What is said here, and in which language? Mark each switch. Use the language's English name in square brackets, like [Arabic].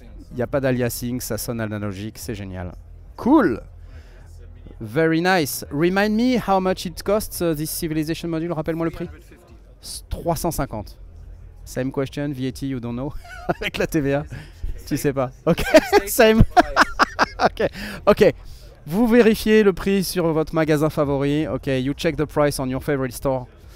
[French] Il n'y a pas d'aliasing, ça sonne analogique, c'est génial. [English] Cool. Very nice. Remind me how much it costs this Civilization module. [French] Rappelle-moi le prix. [English] 350. Same question, VAT, you don't know. [French] Avec la TVA. Tu sais pas. Ok, same. Ok, ok. Vous vérifiez le prix sur votre magasin favori. [English] Ok, you check the price on your favorite store.